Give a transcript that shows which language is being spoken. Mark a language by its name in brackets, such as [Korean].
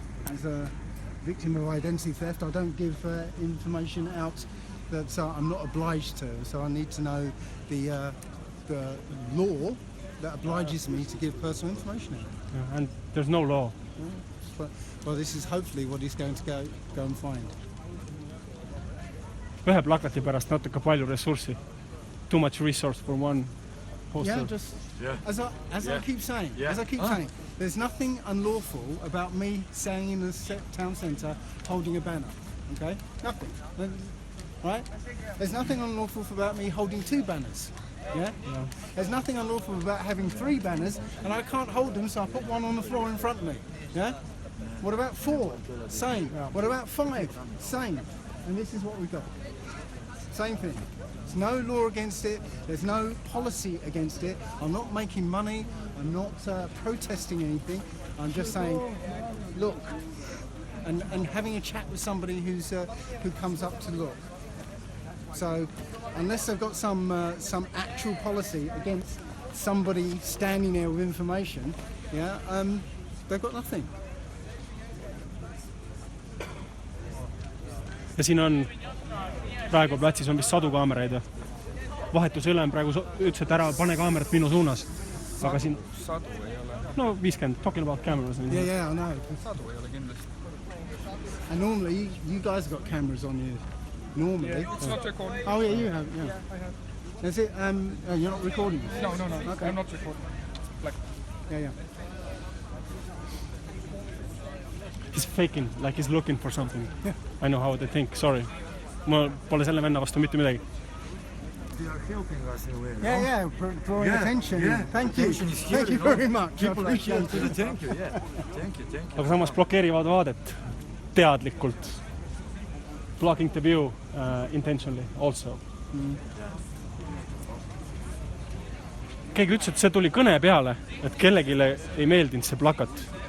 [English] As a victim of identity theft, I don't give information out that I'm not obliged to. So I need to know the law that obliges me to give personal information out. Yeah, and there's no law. Well, this is hopefully what he's going to go and find. [Estonian] Ühe plakati pärast natuke palju ressurssi. [English] Too much resource for one poster. As I keep saying, there's nothing unlawful about me standing in the town centre holding a banner. Okay, nothing. Right? There's nothing unlawful about me holding 2 banners. Yeah? There's nothing unlawful about having 3 banners, and I can't hold them, so I put one on the floor in front of me. Yeah? What about 4? Same. What about 5? Same. And this is what we got. Same thing. There's no law against it. There's no policy against it. I'm not making money. I'm not protesting anything. I'm just saying, look, and having a chat with somebody who comes up to look. So, unless they've got some actual policy against somebody standing there with information, yeah, they've got nothing. [Estonian] Ja siin on praegu platsis on vist 100 kaameraid ja vahetuse ülem praegu ütles, et ära pane kaamerat minu suunas. Aga siin 100 ei ole. [English] No 50, talking about cameras. Yeah, I know. [Estonian] 100 ei ole kindlasti. [English] And normally you guys have got cameras on you. Normally. Yeah, it's not recording. Oh yeah, you have. Yeah, I have. Is it? You're not recording? No. Okay. I'm not recording. Like. Yeah. He's faking, like he's looking for something. I know how they think, sorry. [Estonian] Ma pole selle venna vastu mitte midagi. [English] They are helping us in a way. Yeah, drawing attention. Yeah. Thank you. Attention is here, Thank you very much. I People are here appreciate to it. thank you, yeah. Thank you. [Estonian] Aga samas blokeerivad vaadet teadlikult. [English] Blocking the view intentionally also. [Estonian] Keegi ütles, et see tuli kõne peale, et kellegile ei meeldinud see plakat.